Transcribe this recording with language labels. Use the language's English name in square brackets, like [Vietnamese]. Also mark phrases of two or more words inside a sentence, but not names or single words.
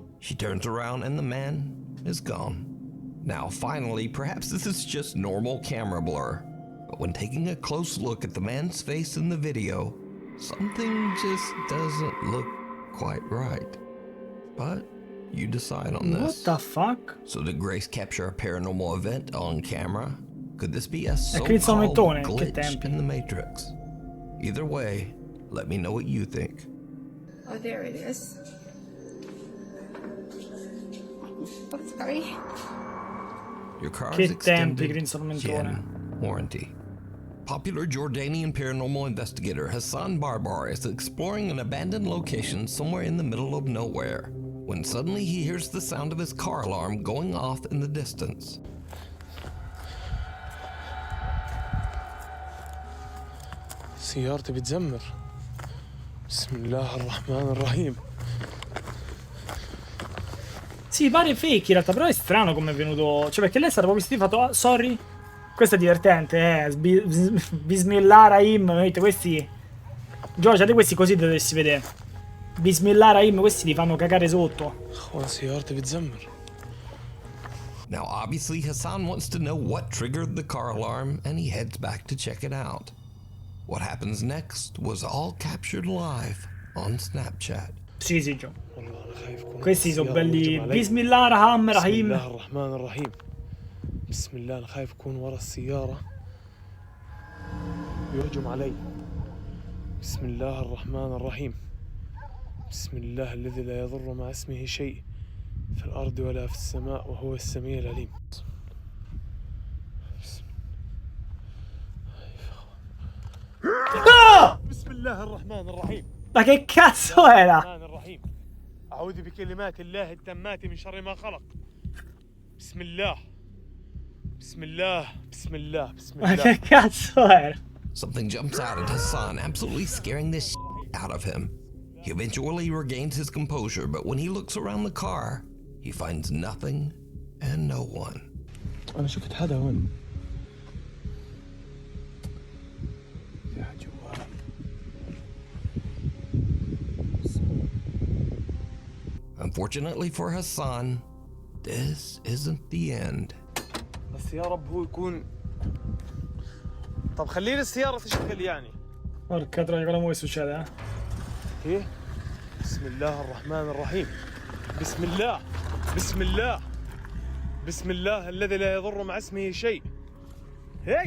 [English] She turns around and the man is gone. Now finally, perhaps this is just normal camera blur, but when taking a close look at the man's face in the video, something just doesn't look quite right. But you decide on what this. the fuck? So did Grace capture a paranormal event on camera? Could this be a [Italian] Cristo [English] so-called [Italian] Mettone, che [English] glitch [Italian] tempi. [English] in the Matrix? Either way, let me know what you think. Oh, there it is. Oh, sorry. Your car's [Italian] Che tempi, [English] extended [Italian] Cristo Mettone. [English] gen warranty. Popular Jordanian paranormal investigator Hassan Barbar is exploring an abandoned location somewhere in the middle of nowhere, when suddenly he hears the sound of his car alarm going off in the distance. [Arabic] سيارتي بتزمر. بسم الله الرحمن الرحيم. [Italian] Sì, pare fake in realtà, però è strano come è venuto. Cioè, perché lei è stata proprio vestita e fatto. [English] Ah, sorry. [Italian] Questo è divertente, Bismillahirrahim. Vedete, questi. Giorgia, te questi così dovresti vedere. Bismillahirrahim, questi li fanno cagare sotto. [Arabic] أخوان سيارتي بتزمر. [English] Now, obviously, Hassan wants to know what triggered the car alarm, and he heads back to check it out. What happens next was all captured live on Snapchat. [Italian] Sì, sì, Gio. [Arabic] والله أنا خايف أكون [Italian] Questi sono [Arabic] السيارة [Italian] belli. [Arabic] يهجم علي. Bismillahirrahmanirrahim. بسم الله الرحمن الرحيم. بسم الله أنا خايف أكون ورا السيارة يهجم علي. بسم الله الرحمن الرحيم. بسم الله الذي لا يضر مع اسمه شيء في الأرض ولا في السماء وهو السميع العليم. بسم الله الرحمن الرحيم. [Italian] Ma che cazzo era? [Arabic] الرحمن الرحيم. أعوذ بكلمات الله التامات من شر ما خلق. بسم الله. بسم الله. بسم الله. بسم [Italian] Ma [Arabic] الله. [Italian] che cazzo era? [English] Something jumps out at Hassan, absolutely scaring the out of him. He eventually regains his composure, but when he looks around the car, he finds nothing and no one. [Arabic] أنا شفت حدا هون. في أحد جوا. [English] Unfortunately for Hassan, this isn't the end. [Arabic] بس يا رب هو يكون. طب خليني السيارة تشتغل يعني. [Italian] Porca troia, cosa vuoi succede, eh? [Arabic] إيه؟ بسم الله الرحمن الرحيم. بسم الله. بسم الله. بسم الله الذي لا يضر مع اسمه شيء. هي.